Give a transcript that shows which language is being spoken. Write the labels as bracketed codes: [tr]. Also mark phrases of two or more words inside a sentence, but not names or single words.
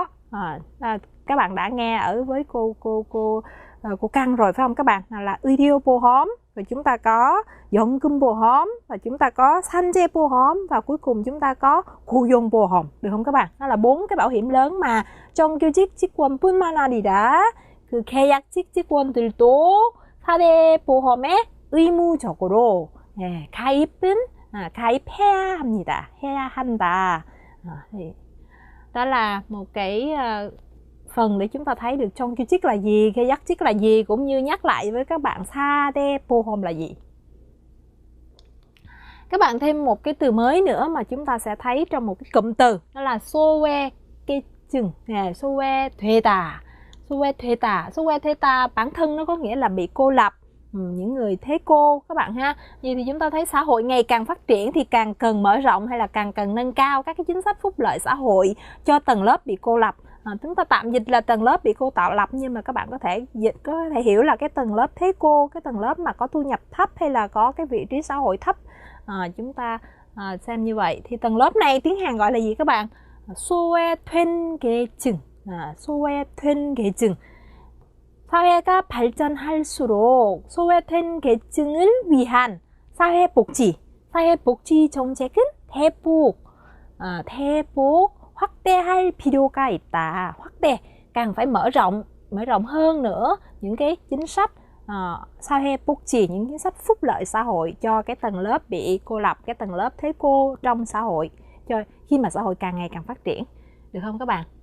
[vi] Các bạn đã nghe ở với cô Căng rồi phải không các bạn? Là 의료보험, rồi chúng ta có 연금보험, và chúng ta có 산재보험, và cuối cùng chúng ta có 고용보험, được không các bạn? Đó là 4 cái bảo hiểm lớn mà [ko] 정규직 직원뿐만 아니라 그 계약직 직원들도 4대 보험에 의무적으로 가입해야 합니다. 해야 한다. [vi] Đó là một cái phần để chúng ta thấy được 정규직 là gì, 계약직 là gì, cũng như nhắc lại với các bạn [ko] 4대 보험 [vi] là gì. Các bạn thêm một cái từ mới nữa mà chúng ta sẽ thấy trong một cái cụm từ, đó là [ko] 소외계층, 소외되다. [vi] 소외되다 bản thân nó có nghĩa là bị cô lập, những người thế cô các bạn ha. Vậy thì chúng ta thấy xã hội ngày càng phát triển thì càng cần mở rộng hay là càng cần nâng cao các cái chính sách phúc lợi xã hội cho tầng lớp bị cô lập. Chúng ta tạm dịch là tầng lớp bị cô tạo lập, nhưng mà các bạn có thể hiểu là cái tầng lớp thế cô, cái tầng lớp mà có thu nhập thấp hay là có cái vị trí xã hội thấp. Chúng ta xem như vậy thì tầng lớp này tiếng Hàn gọi là gì các bạn? [ko] 소외된 계층. 소외된 계층. 사회가 발전할수록 소외된 계층을 위한 사회복지 정책은 대폭 확대할 필요가 있다. 확대, [vi] càng phải mở rộng hơn nữa những cái chính sách 사회복지, những chính sách phúc lợi xã hội cho cái tầng lớp bị cô lập, cái tầng lớp thế cô trong xã hội, cho khi mà xã hội càng ngày càng phát triển, được không các bạn?